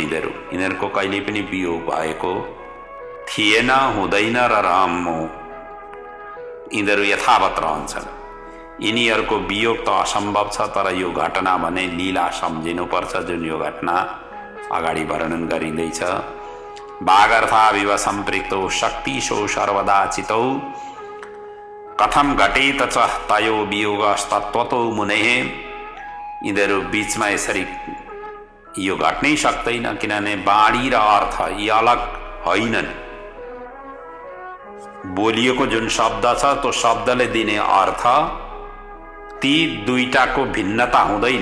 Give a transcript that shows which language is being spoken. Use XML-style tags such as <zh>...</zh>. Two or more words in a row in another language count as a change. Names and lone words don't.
<ne>यिनीहरूको कहिले पनि वियोग भएको थिएन, हुँदैन र रहम्मो यिनीहरू यथावत रहन्छन्। यिनीहरूको वियोग त असम्भव छ, तर यो घटना भने लीला सम्झिनुपर्छ, जुन यो घटना अगाडि वर्णन गरिँदैछ।</ne> <sa>वागर्थाविव सम्पृक्तौ शक्तिशो सर्वदा चितौ कथम घटेत च तयो वियोगस्तत्त्वतो मुनेः।</sa> <ne>यिनीहरू बीचमा यसरी यो घट्नै सक्दैन, किनभने वाणी र अर्थ यी अलग होइनन्। बोलिएको जुन शब्द छ त्यो शब्दले दिने अर्थ, ती दुईटाको भिन्नता हुँदैन।</ne>